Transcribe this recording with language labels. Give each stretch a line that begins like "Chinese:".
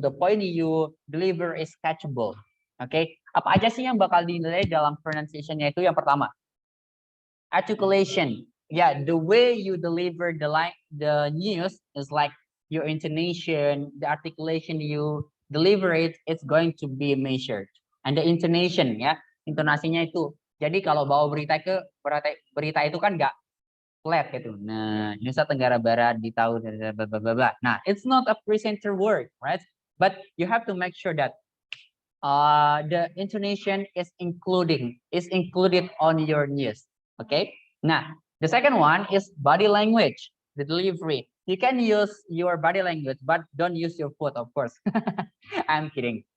English: The point you deliver is catchable.
Indonesian: Okay, apa aja sih yang bakal dinilai dalam pronunciation-nya itu? Yang pertama,
English: articulation. Yeah, the way you deliver the news is like your intonation, the articulation you deliver it's going to be measured. And the intonation, ya,
Indonesian: intonasinya itu. Jadi kalau bawa berita itu kan nggak flat gitu. Nah, Nusa Tenggara Barat di tahun bla bla bla.
English: Nah, it's not a presenter word, right? But you have to make sure that the intonation is included on your news. Okay. Nah, the second one is body language, the delivery. You can use your body language, but don't use your foot, of course. I'm kidding.